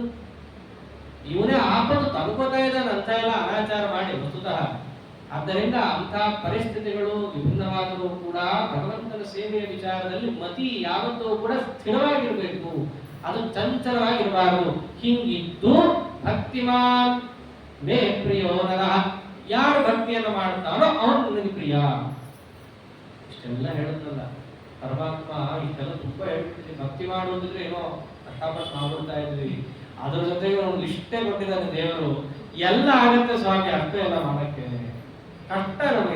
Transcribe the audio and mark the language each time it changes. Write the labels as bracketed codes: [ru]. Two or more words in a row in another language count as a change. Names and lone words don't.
[kn] ಇವನೇ ಆಪತ್ತು ತಗೋತಾ ಇದ್ದಾನೆ ಅಂತ ಎಲ್ಲ ಅನಾಚಾರ ಮಾಡಿ ವಸ್ತುತಃ. ಆದ್ದರಿಂದ ಅಂಥ ಪರಿಸ್ಥಿತಿಗಳು ವಿಭಿನ್ನವಾದರೂ ಕೂಡ ಭಗವಂತನ ಸೇವೆಯ ವಿಚಾರದಲ್ಲಿ ಮತಿ ಯಾವತ್ತೂ ಕೂಡ ಸ್ಥಿರವಾಗಿರಬೇಕು. ಅದು ಚಂಚಲವಾಗಿರಬಾರದು. ಹಿಂಗಿದ್ದು [sa] ಭಕ್ತಿಮಾನ್ ಮೇ ಪ್ರಿಯೋ ನರಃ, [kn] ಯಾರು ಭಕ್ತಿಯನ್ನು ಮಾಡುತ್ತಾನೋ ಅವನು ನನಗೆ ಪ್ರಿಯ. ಇಷ್ಟೆಲ್ಲ ಹೇಳುತ್ತಲ್ಲ ಪರಮಾತ್ಮ. ಇಷ್ಟೆಲ್ಲ ತುಂಬಾ ಹೇಳ್ತಿದ್ವಿ. ಭಕ್ತಿ ಮಾಡುವುದಿದ್ರೆ ಏನೋ ಕಷ್ಟಪಟ್ಟು ಮಾಡ್ಬಿಡ್ತಾ ಇದ್ವಿ. ಅದರ ಜೊತೆಗೆ ಒಂದು ಇಷ್ಟೇ ಕೊಟ್ಟಿದ್ದಾನೆ ದೇವರು. ಎಲ್ಲ ಆಗತ್ತೆ ಸ್ವಾಮಿ, ಅಷ್ಟೇ ಎಲ್ಲ ಮಾಡಕ್ಕೆ ಕಷ್ಟ ನಮಗೆ.